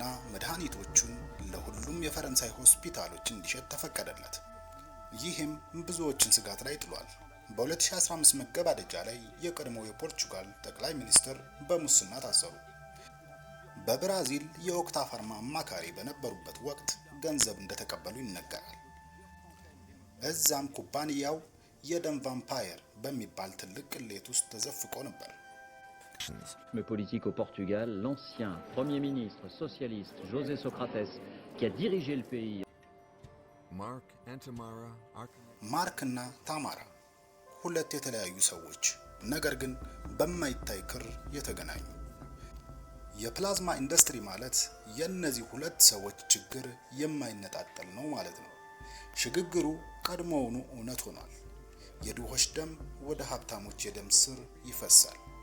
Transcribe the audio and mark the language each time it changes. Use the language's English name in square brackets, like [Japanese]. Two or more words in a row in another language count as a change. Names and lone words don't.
[Amharic] መድኃኒቶቹን ለሁሉም የፈረንሳይ ሆስፒታሎች እንዲሸጥ ተፈቀደለት። ይህም ብዙዎችን ስጋት ላይ ጥሏል። በ2015 መገባደጃ ላይ የቀድሞው የፖርቹጋል ጠቅላይ ሚኒስትር በሙስና ታሰሩ። በብራዚል የኦክታ ፋርማ አማካሪ በነበሩበት ወቅት ገንዘብ እንደተቀበሉ ይነገራል። እዛም ኩባንያው የደም ቫምፓየር በሚባል ትልቅ ቅሌት ውስጥ ተዘፍቆ ነበር። [French] Le politique au Portugal, l'ancien Premier ministre socialiste José Sócrates, qui a dirigé le pays. [Amharic] ማርክ እና ታማራ ሁለት የተለያዩ ሰዎች ነገር ግን በማይታይ ክር የተገናኙ። የፕላዝማ ኢንዱስትሪ ማለት የእነዚህ ሁለት ሰዎች ችግር የማይነጣጠል ነው ማለት ነው። ሽግግሩ ቀድሞውኑ እውነት ሆኗል። የድሆች ደም ወደ ሀብታሞች የደም ስር ይፈሳል።